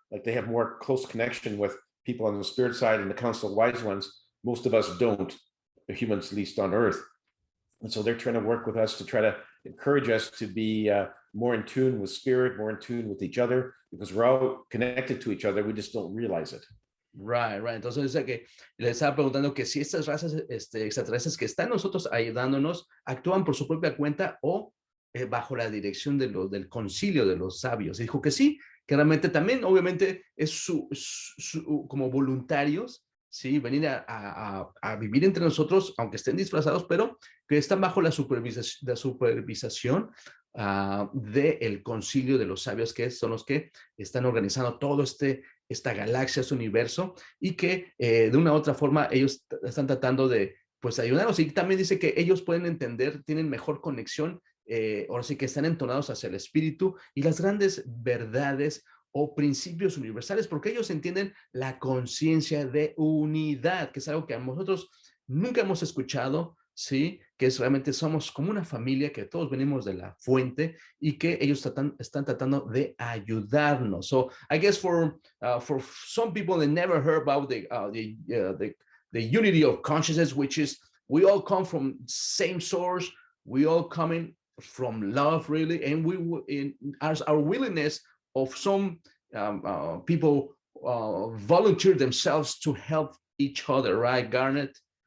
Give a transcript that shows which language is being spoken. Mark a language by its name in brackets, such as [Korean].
[English] Like they have more close connection with people on the spirit side and the Council of Wise Ones. Most of us don't, the humans, at least on Earth. And so they're trying to work with us to try to encourage us to be more in tune with spirit, more in tune with each other, because we're all connected to each other. We just don't realize it. Right. [Spanish] Entonces dice que le estaba preguntando que si estas razas extraterrestres que están nosotros ayudándonos actúan por su propia cuenta o bajo la dirección del concilio de los sabios. Y dijo que sí, que realmente también obviamente es como voluntarios, ¿sí? Venir a vivir entre nosotros, aunque estén disfrazados, pero que están bajo la supervisación del concilio de los sabios, que son los que están organizando todo esta galaxia, este universo, y que de una u otra forma ellos están tratando de pues ayudarnos. Y también dice que ellos pueden entender, tienen mejor conexión, ahora sí que están entonados hacia el espíritu y las grandes verdades o principios universales, porque ellos entienden la conciencia de unidad, que es algo que a nosotros nunca hemos escuchado, ¿sí? Que es realmente somos como una familia, que todos venimos de la fuente y que ellos están tratando de ayudarnos. [English] So I guess for some people that never heard about the unity of consciousness, which is we all come from same source, we all coming from love, really, and as our willingness of some people volunteer themselves to help each other, right, Garnet?